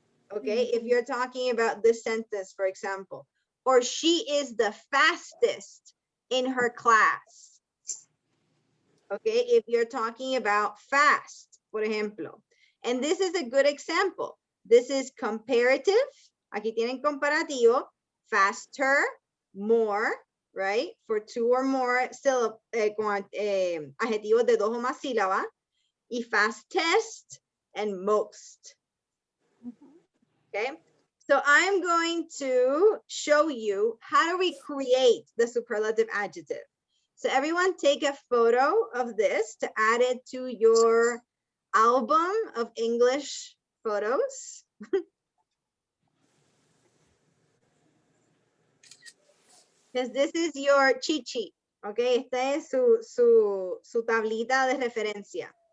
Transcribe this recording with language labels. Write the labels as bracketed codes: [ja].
[en] Okay, if you're talking about this sentence, for example, or she is the fastest in her class. Okay, if you're talking about fast, por ejemplo. And this is a good example. This is comparative. [es] Aquí tienen comparativo. [en] Faster, more, right? For two or more [es] adjetivos de dos o más sílabas. [en] Y fastest and most. Okay, so I'm going to show you how do we create the superlative adjective. So everyone take a photo of this to add it to your album of English photos. Because this is your cheat sheet, okay? [es] Esta es su tablita de referencia.